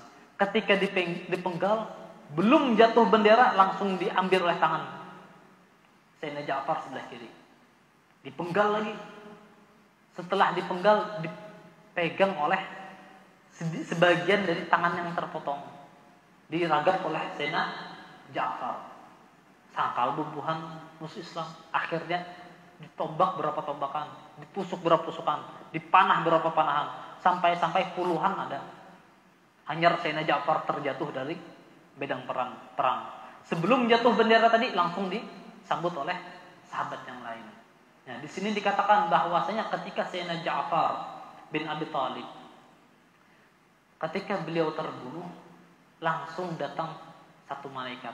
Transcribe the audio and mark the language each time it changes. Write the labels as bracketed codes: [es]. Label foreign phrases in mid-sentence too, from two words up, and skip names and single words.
[id] Ketika dipenggal, belum jatuh bendera langsung diambil oleh tangan Sayyidina Ja'far sebelah kiri. Dipenggal lagi. Setelah dipenggal, dipegang oleh sebagian dari tangan yang terpotong, diragap oleh Sayyidina Ja'far. [bjn] Sangkal bubuhan [id] musuh Islam. Akhirnya ditombak berapa tombakan, ditusuk berapa tusukan, dipanah berapa panahan, sampai puluhan ada. Hanyar Sayyidina Ja'far terjatuh dari medan perang. Sebelum jatuh bendera tadi langsung disambut oleh sahabat yang lain. Nah, di sini dikatakan bahwasanya ketika Sayyidina Ja'far bin Abi Thalib, ketika beliau terbunuh, langsung datang satu malaikat.